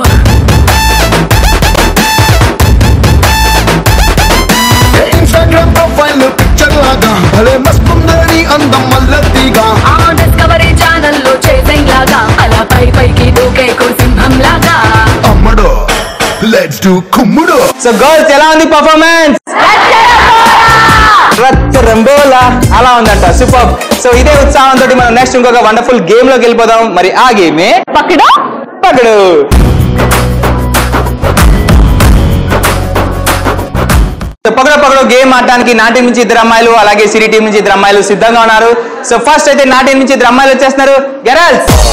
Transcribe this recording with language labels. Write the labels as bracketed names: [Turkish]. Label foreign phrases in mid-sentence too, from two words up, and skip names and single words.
[English] Instagram profile picture [Telugu] లాగా భలే మస్తుందరి అందం మల్లాటిగా [English] Discovery channel [Telugu] లో చేజింగ్ లాగా అలా పైకి దూకే కో సింహం లాగా అమ్మడు [English] let's do [Telugu] కుమ్ముడు [English] so girls [Telugu] ఎలా ఉంది పర్ఫార్మెన్స్ రంబోలా అలా ఉందంట సూపర్ సో ఇదే ఉత్సాహంతో మనం నెక్స్ట్ ఇంకొక [English] wonderful game [Telugu] లోకి వెళ్ళిపోదాం మరి ఆ గేమే పక్కడు పకడు పకడ పకడు గేమ్ ఆడడానికి నా టీం నుంచి ఇద్దరు అమ్మాయిలు అలాగే సిరి టీం నుంచి ఇద్దరు అమ్మాయిలు సిద్ధంగా ఉన్నారు [English] so first [Telugu] అయితే నా టీం నుంచి ఇద్దరు అమ్మాయిలు వచ్చేస్తున్నారు గర్ల్స్